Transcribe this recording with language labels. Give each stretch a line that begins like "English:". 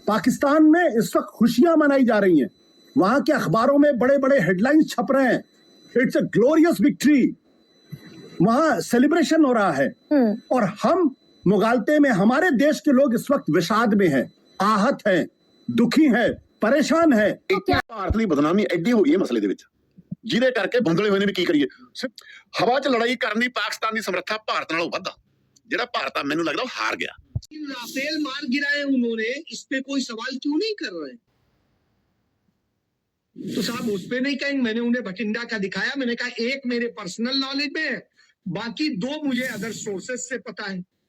Hindi: पाकिस्तान में इस वक्त खुशियां मनाई जा रही हैं। वहां के अखबारों में बड़े बड़े हेडलाइंस छप रहे हैं,
English: It's a glorious victory.
Hindi: वहां सेलिब्रेशन हो रहा है और हम मुगालते में, हमारे देश के लोग इस वक्त विषाद में हैं, आहत हैं, दुखी हैं, परेशान है।
Punjabi: ਭਾਰਤ ਦੀ ਬਦਨਾਮੀ ਐਡੀ ਹੋ ਗਈ ਹੈ ਮਸਲੇ ਦੇ ਵਿੱਚ, ਜਿਹਦੇ ਕਰਕੇ ਬੰਦਲੇ ਹੋਏ ਨੇ ਵੀ ਕੀ ਕਰੀਏ। ਹਵਾ 'ਚ ਲੜਾਈ ਕਰਨ ਦੀ ਪਾਕਿਸਤਾਨ ਦੀ ਸਮਰੱਥਾ ਭਾਰਤ ਨਾਲੋਂ ਵੱਧ ਆ। ਜਿਹੜਾ ਭਾਰਤ ਆ ਮੈਨੂੰ ਲੱਗਦਾ ਉਹ ਹਾਰ ਗਿਆ।
Hindi: राफेल मार गिराए उन्होंने, इस पे कोई सवाल क्यों नहीं कर रहे? तो साहब उस पे नहीं कहेंगे। मैंने उन्हें भटिंडा का दिखाया, मैंने कहा एक मेरे पर्सनल नॉलेज में है, बाकी 2 मुझे अदर सोर्सेस से पता है।